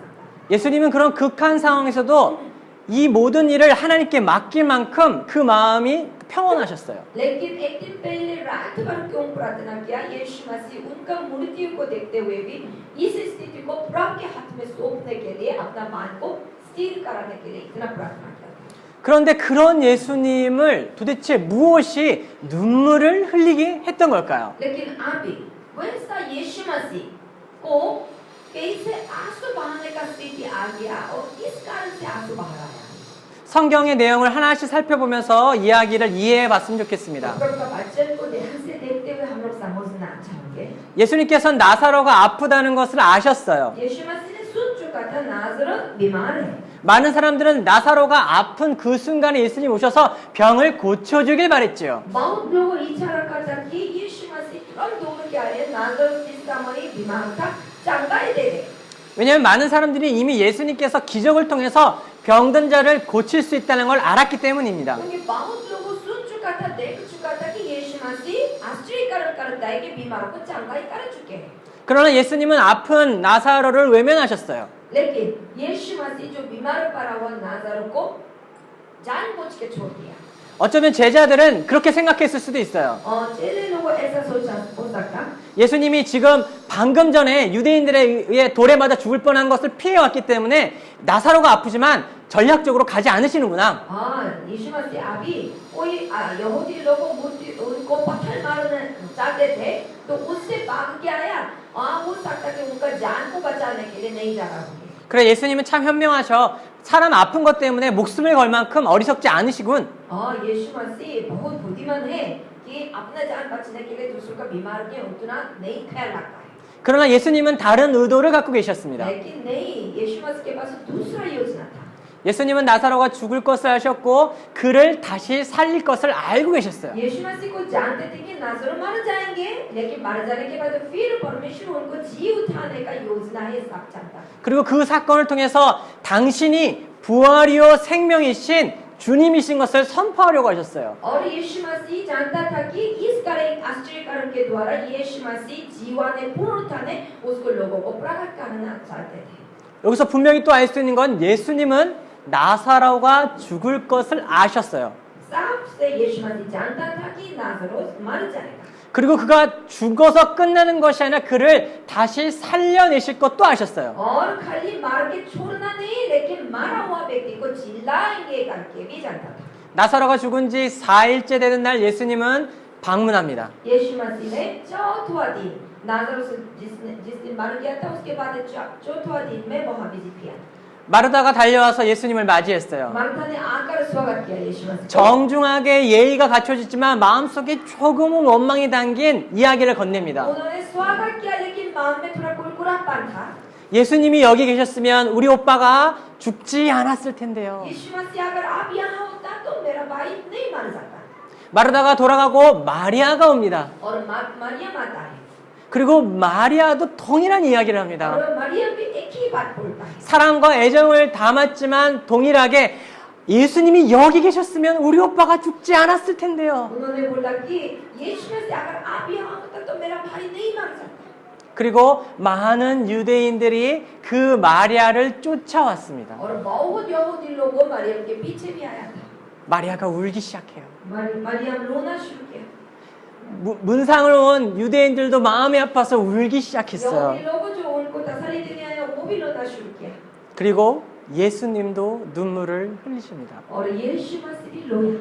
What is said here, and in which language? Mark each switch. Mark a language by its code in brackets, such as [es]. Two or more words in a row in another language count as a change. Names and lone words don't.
[ko] 예수님은 그런 극한 상황에서도 이 모든 일을 하나님께 맡길 만큼 그 마음이 평온하셨어요. [hi] लेकिन एक दिन पहले रात भर क्यों प्रार्थना किया? यीशु मसीह उनका मृत्यु को देखते हुए भी इस स्थिति को प्रभु के हाथ में सौंपने के लिए अपना मन को स्थिर कराने के लिए इतना प्रार्थना किया। [ko] 그런데 그런 예수님을 도대체 무엇이 눈물을 흘리게 했던 걸까요? [hi] लेकिन अभी वैसा यीशु मसीह को कैसे आंसू बहाने का स्थिति आ गया और किस कारण से आंसू बहा रहा है? [ko] 성경의 내용을 하나씩 살펴보면서 이야기를 이해해 봤으면 좋겠습니다. [hi] प्रभु का वचन को ध्यान से देखते हुए हम लोग समझना चाहेंगे। [ko] 예수님께서는 나사로가 아프다는 것을 아셨어요. [hi] यीशु मसीह ने सुन चुका था नाज़रेत बीमार है। [ko] 많은 사람들은 나사로가 아픈 그 순간에 예수님 오셔서 병을 고쳐주길 바랬죠. [hi] बहुत लोग इच्छा रखा था कि यीशु मसीह तुरंत दौड़ के आए, नाज़रेत जिस समय बीमार था चंगाई दे दे। [ko] 왜냐하면 많은 사람들이 이미 예수님께서 기적을 통해서 병든 자를 고칠 수 있다는 걸 알았기 때문입니다. [hi] क्योंकि बहुत लोगों सुन चुका था, देख चुका था कि यीशु मसीह आश्चर्य करता है कि बीमारों को चंगाई कर चुके हैं। [ko] 그러나 예수님은 아픈 나사로를 외면하셨어요. [hi] लेकिन यीशु मसीह जो बीमार पड़ा हुआ नाज़रेत को जानबूझ के छोड़ दिया। [ko] 어쩌면 제자들은 그렇게 생각했을 수도 있어요. [hi] चेले लोगों ऐसा सोचा हो सकता। [ko] 예수님이 지금 방금 전에 유대인들에 의해 돌에 맞아 죽을 뻔한 것을 피해왔기 때문에 나사로가 아프지만 전략적으로 가지 않으시는구나. [hi] यीशु मसीह अभी कोई यहूदी लोगों उनको पत्थर मारने चाहते थे तो उससे भाग के आया। हो सकता कि उनका जान को बचाने के लिए नहीं जा रहा होंगे। [ko] 그래 예수님은 참 현명하셔. 사람 아픈 것 때문에 목숨을 걸 만큼 어리석지 않으시군. [hi] यीशु मसीह बहुत बुद्धिमान है कि अपना जान बचाने के लिए दूसरों का बीमार के उतना नहीं ख्याल रखता है। [ko] 그러나 예수님은 다른 의도를 갖고 계셨습니다. [hi] लेकिन नहीं, यीशु मसीह के पास दूसरा योजना था। [ko] 예수님은 나사로가 죽을 것을 아셨고 그를 다시 살릴 것을 알고 계셨어요. [hi] यीशु मसीह को जानते थे कि नाज़रेत मर जाएंगे, लेकिन मर जाने के बाद फिर परमेश्वर उनको जी उठाने का योजना है, सब जानता। [ko] 그리고 그 사건을 통해서 당신이 부활이요 생명이신 주님이신 것을 선포하려고 하셨어요. [hi] और यीशु मसीह जानता था कि इस आश्चर्यकरण के द्वारा यीशु मसीह जीवन में पुनरुत्थान उसको लोगों को प्रकट करना चाहते थे। [ko] 여기서 분명히 또 알 수 있는 건 예수님은 나사로가 죽을 것을 아셨어요. [hi] साफ से यीशु मसीह जानता था कि नाज़रेत मर जाएगा। [ko] 그리고 그가 죽어서 끝나는 것이 아니라 그를 다시 살려내실 것도 아셨어요. [hi] और खाली मार के छोड़ना नहीं लेकिन मारा हुआ व्यक्ति को जिलाएंगे करके भी जानता था. [ko] 나사로가 죽은 지 4일째 되는 날 예수님은 방문합니다. [hi] यीशु मसीह ने चौथा दिन नाज़रेत से जिस दिन मर गया था उसके बाद चौथा दिन में वहाँ विजिट किया. [ko] 마르다가 달려와서 예수님을 맞이했어요. [hi] मार्था ने आकर स्वागत किया यीशु मसीह. [ko] 정중하게 예의가 갖춰졌지만 마음속에 조금은 원망이 담긴 이야기를 건넵니다. [hi] उन्होंने स्वागत किया लेकिन मन में थोड़ा कुरकुरापन था. [ko] 예수님이 여기 계셨으면 우리 오빠가 죽지 않았을 텐데요. [hi] यीशु मसीह अगर आप यहाँ होता तो मेरा भाई नहीं मर जाता. [ko] 마르다가 돌아가고 마리아가 옵니다. [hi] और मरियम आता है. [ko] 그리고 마리아도 동일한 이야기를 합니다. [hi] और मरियम भी एक ही बात बोलता है. [ko] 사랑과 애정을 담았지만 동일하게 예수님이 여기 계셨으면 우리 오빠가 죽지 않았을 텐데요. [hi] उन्होंने बोला कि यीशु मसीह अगर आप यहाँ होता तो मेरा भाई नहीं मर जाता. [ko] 그리고 많은 유대인들이 그 마리아를 쫓아왔습니다. [hi] और बहुत यहूदी लोगों मरियम के पीछे भी आया था. [ko] 마리아가 울기 시작해요. [hi] मरियम रोना शुरू किया. [ko] 문상을 온 유대인들도 마음이 아파서 울기 시작했어요. [hi] यहूदी लोगों जो उनको तसल्ली देने आए वो भी रोना शुरू किया. [ko] 그리고 예수님도 눈물을 흘리십니다. [hi] और यीशु मसीह भी रोया.